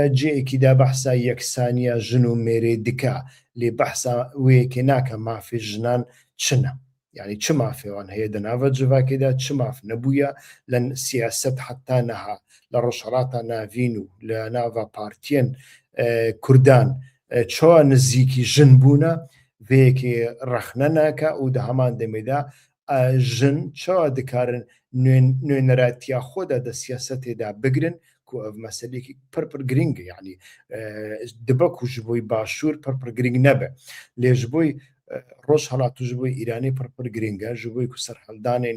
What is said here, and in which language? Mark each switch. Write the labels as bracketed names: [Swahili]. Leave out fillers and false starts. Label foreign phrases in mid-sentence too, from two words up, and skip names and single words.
[Kurdish] جەیەکیدا بەحسا یەکسانیە ژن و مێرێ دکا لێ بەحسا وەیەکێ ناکە مافی ژنان چنە یعنی چ مافێوان هەیە دەناوە جڤاکێدا چ ماف نەبووە لە سیاست حتا نەها لە ڕۆژهەڵاتە ناوین و لە ناوە پارتیەن کوردان چۆ نزیکی ژن بوونە vêyekê rexne neke û di heman demê de jin çawa dikarin nûneretiya xwe de di siyasetê de bigirin ku ev meselekî pir giring e yanî dibe ku ji bo başûr pir giring nebe lê ji bo Rojhilat û ji bo Îranê pir giring e ji bo ku serhildanên